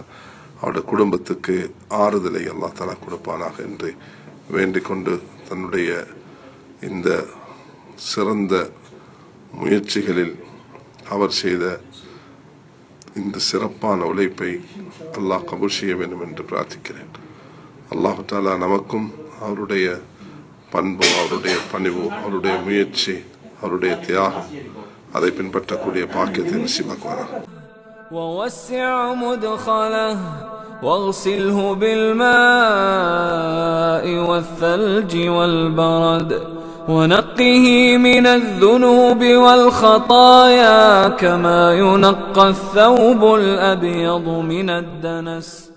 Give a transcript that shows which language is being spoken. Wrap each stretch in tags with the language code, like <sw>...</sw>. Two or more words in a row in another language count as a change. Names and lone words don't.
<ta>அவருடைய குடும்பத்துக்கு ஆறுதலை</ta> <ar>الله تعالى</ar> <ta>கொடுப்பானாக என்று வேண்டிக் கொண்டு, தன்னுடைய இந்த சிறந்த முயற்சிகளில் அவர் செய்த இந்த சிறப்பான உழைப்பை அல்லாஹ் கபூல் செய்ய வேண்டும் என்று பிரார்த்திக்கிறேன்.</ta> <ar>الله تعالى</ar> <ta>நமக்கும் அவருடைய பண்பு, அவருடைய பணிவு, அவருடைய முயற்சி, அவருடைய தியாகம், அதை பின்பற்றக்கூடிய பாக்கியத்தை நசீபாக்குவானாக.</ta> <ar>ووسع مدخله واغسله بالماء والثلج والبرد ونقه من الذنوب والخطايا كما ينقى الثوب الأبيض من الدنس.</ar>